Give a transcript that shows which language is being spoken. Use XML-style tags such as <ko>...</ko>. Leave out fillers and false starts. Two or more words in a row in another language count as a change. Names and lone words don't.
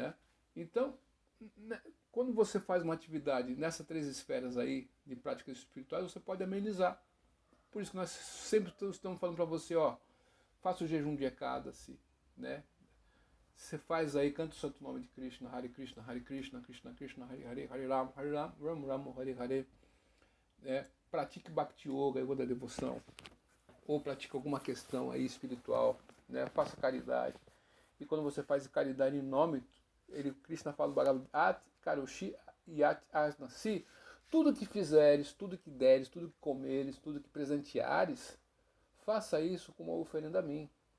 <pt>Né? Então, né, quando você faz uma atividade nessas 3 esferas aí de práticas espirituais, você pode amenizar. Por isso que nós sempre estamos falando para você, ó, faça o jejum de Ekadasi, né? Você faz aí, canta o santo nome de Krishna,</pt> <sa>हरे कृष्ण, हरे कृष्ण, कृष्ण कृष्ण, हरे हरे, हरे राम, राम राम, हरे हरे.</sa> <pt>Né? Pratique</pt> <sa>भक्ति योग,</sa> <pt>Yoga da devoção. Ou pratique alguma questão aí espiritual, né? Faça caridade. E quando você faz caridade em nome, Krishna fala do Bhagavad</pt> <sa>यत् करोषि यत् अश्नासि,</sa> <pt>tudo que fizeres, tudo que deres, tudo que comeres, tudo que presenteares, faça isso como uma oferenda a mim.</pt>